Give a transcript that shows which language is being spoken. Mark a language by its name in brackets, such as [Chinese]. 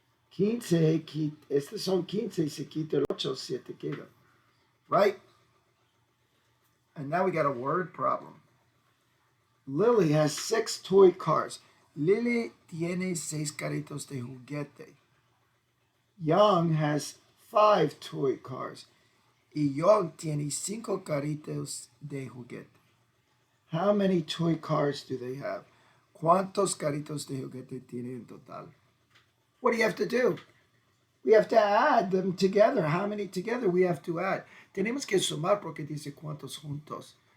[Spanish] 15, estos son 15, se quita el 8, 7 queda. [English] Right? And now we got a word problem. Lily has 6 toy cars. [Spanish] Lily tiene 6 carritos de juguete. [English] Young has 5 toy cars. [Spanish] Y Young tiene 5 carritos de juguete. [English] How many toy cars do they have? [Spanish] ¿Cuántos carritos de juguete tiene en total? [English] What do you have to do? We have to add them together. How many together we have to add? [Spanish] Tenemos que sumar porque dice cuántos juntos.